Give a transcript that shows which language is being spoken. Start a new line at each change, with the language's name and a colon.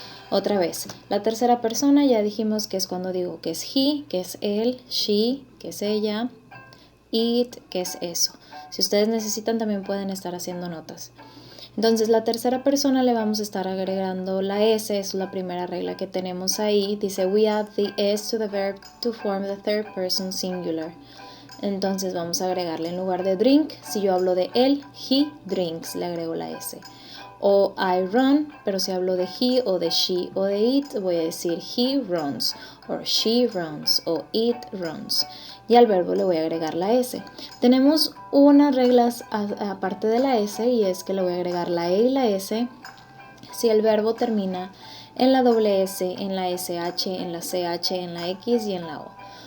Spanish: Otra vez, la tercera persona ya dijimos que es cuando digo que es he, que es él, she, que es ella, it, que es eso. Si ustedes necesitan también pueden estar haciendo notas. Entonces la tercera persona le vamos a estar agregando la S, es la primera regla que tenemos ahí.
English: Dice we add the S to the verb to form the third person singular.
Spanish: Entonces vamos a agregarle en lugar de drink, si yo hablo de él,
English: he drinks,
Spanish: le agrego la S. O
English: I run,
Spanish: pero si hablo de he o de she o de it, voy a decir
English: he runs, o she runs, o it runs.
Spanish: Y al verbo le voy a agregar la S. Tenemos unas reglas aparte de la S, y es que le voy a agregar la E y la S si el verbo termina en la doble S, en la SH, en la CH, en la X y en la O.